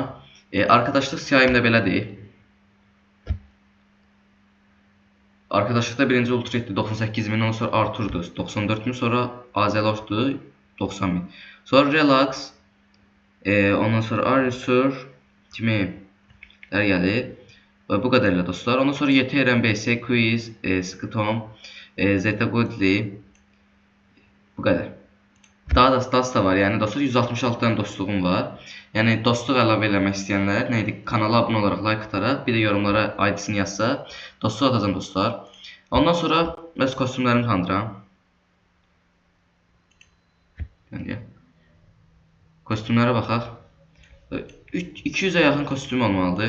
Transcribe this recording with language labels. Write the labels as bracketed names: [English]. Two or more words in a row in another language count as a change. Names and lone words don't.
[Azerbaijani] Arkadaşlıq siyahım da belədir. Arkadaşlıqda birinci Ultrat'di 98.000, ondan sonra Arthur'du 94.000, sonra Azeloş'du 90.000. Sonra Relax, ondan sonra Arisur kimi gəlir. [Turkish] Bu kadarıyla dostlar. [Azerbaijani] Ondan sonra YTRM, BS, Quiz, Sktom, Zeta Goodly. [Turkish] Bu kadar. Daha da var. Yani dostlar 166 tane dostluğum var. [Azerbaijani] Yani dostluq əlavə eləmək istəyənlər kanala abunə olaraq like ataraq, bir də yorumlara ID-sini yazsa dostluq atacağım dostlar. Ondan sonra öz kostümlərimi tanıdıram. Kostümlərə baxaq. 200'ə yaxın kostüm olmalıdır.